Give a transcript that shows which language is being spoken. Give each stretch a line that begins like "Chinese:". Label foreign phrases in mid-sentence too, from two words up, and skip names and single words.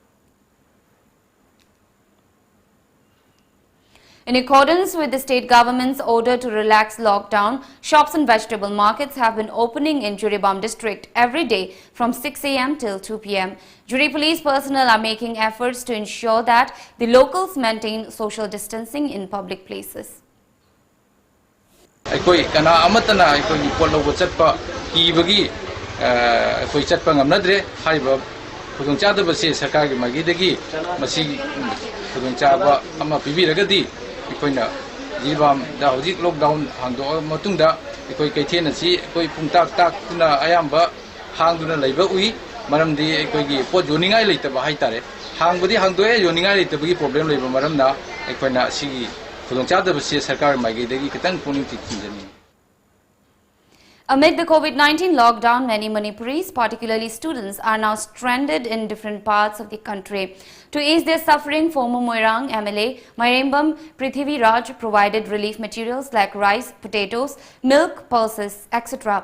English: In accordance with the state government's order to relax lockdown, shops and vegetable markets have been opening in Juribam district every day from 6 a.m. till 2 p.m. Jury police personnel are making efforts to ensure that the locals maintain social distancing in public places.
Manipuri: Aikoi kana amatana aikoi polo chatpa kibagi aikoi chatpa ngamnadre haiba khudong chada basi sarkar gi magi dagi masi khudong chaba ama pibiragadi aikoina Jiribam da hojik lockdown hangdo matungda ekoi kaithen asi ekoi pungtak tak tuna ayamba hangduna leiba ui maramdi ekoi gi pot joningai leitaba haitare hangbudi hangdoe joningai leitaba gi problem leiba maramna ekoina sigi khudongchadaba se sarkar maigedagi kitang puning tikhinjani.
English: Amid the COVID-19 lockdown, many Manipuris, particularly students, are now stranded in different parts of the country. To ease their suffering, former Moirang MLA Mairembam Prithivi Raj provided relief materials like rice, potatoes, milk, pulses, etc.